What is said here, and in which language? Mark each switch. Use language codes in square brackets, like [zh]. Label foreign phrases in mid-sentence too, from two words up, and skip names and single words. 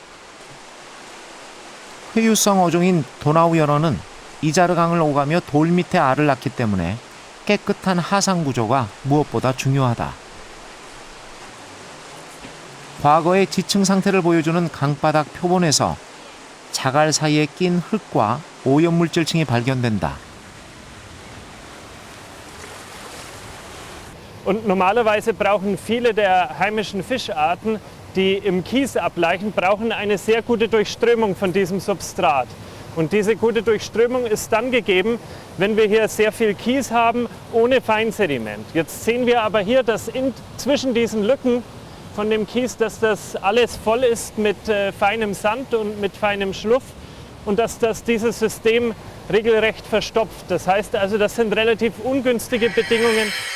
[ko] 회유성 어종인 도나우 연어는 이자르 강을 오가며 돌 밑에 알을 낳기 때문에 깨끗한 하상 구조가 무엇보다 중요하다. 과거의 지층 상태를 보여주는 강바닥 표본에서 자갈 사이에 낀 흙과 오염물질층이 발견된다. [de] Und normalerweise brauchen viele der heimischen Fischarten, die im Kies ableichen, brauchen eine sehr gute Durchströmung von diesem Substrat. Und diese gute Durchströmung ist dann gegeben, wenn wir hier sehr viel Kies haben, ohne Feinsediment. Jetzt sehen wir aber hier, dass zwischen diesen Lücken von dem Kies, dass das alles voll ist mit feinem Sand und mit feinem Schluff und dass das dieses System regelrecht verstopft. Das heißt also, das sind relativ ungünstige Bedingungen.